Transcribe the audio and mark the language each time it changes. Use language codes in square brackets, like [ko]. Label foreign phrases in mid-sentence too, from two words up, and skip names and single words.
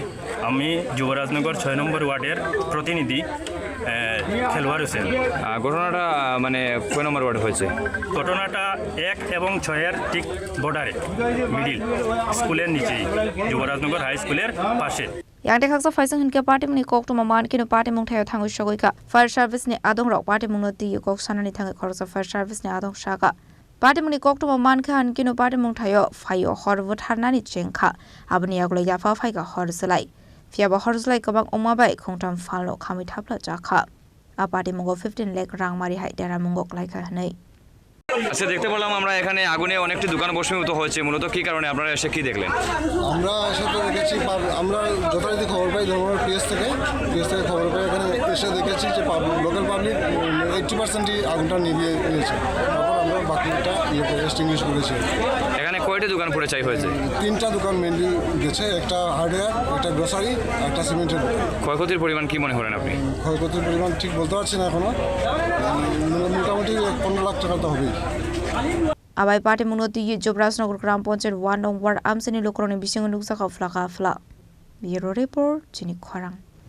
[bn] আমি যুবরাজনগর 6 নম্বর ওয়ার্ডের প্রতিনিধি খেলোয়াড় হোসেন ঘটনাটা মানে কয় নম্বর ওয়ার্ডে হয়েছে ঘটনাটা 1 এবং 6 এর ঠিক বর্ডারে মিডিল স্কুলের নিচেই যুবরাজনগর হাই স্কুলের পাশে [trp] Yang dekaksa Faisal Hinka Patimungni Koktwma Kino Patimung Thayo Thangwi Shogoika Fire Service ne Adongrok Patimung no Di Kok Sanani Thangwi Khorsa Fire Service ne Adong Shaka Patimungni Koktwma Kino Patimung Thayo Phayo Horo Bwtahrmani Wngkha Abni Yakulo Yaphao phaikha Horjwlai Fiaba Horjwlai Kabang Wngmani Khungtham Phalnok Khamwi Thapla Chakha Patimung 15 lakh Rangmari hai Daramungok Laika Hanai [bn] আচ্ছা দেখতে পেলাম আমরা এখানে আগুনে অনেকটি দোকান বসীভূত হয়েছে মূলত কি কারণে আপনারা এসে কি দেখলেন আমরা এসে তো দেখেছি আমরা যথারীতি খবর পাই ধর্মের পেজ থেকে খবর পাই এখানে এসে দেখেছি যে [en] local public [bn] 80%ই আগুনটা নিভিয়ে নিয়েছে তারপর আমরা বাকিটা এক্সটিংগুইশ করেছি এখানে কয়টি দোকান পুড়ে ছাই হয়েছে 3টা দোকান মেনলি গেছে একটা হার্ডওয়্যার একটা গ্রোসারি একটা সিমেন্টের দোকান ক্ষয়ক্ষতির পরিমাণ কি মনে করেন আপনি ক্ষয়ক্ষতির পরিমাণ ঠিক বলতে পারছি না এখনো মোটামুটি 15 লাখ টাকা তো হবেই [trp] Abai Patimung no Di Jubrajnagar Gram Ponchen 1 Nong Ward Amchaini Lokroni Bisingo Nuksa Khafla Bureau Report Chini Khorang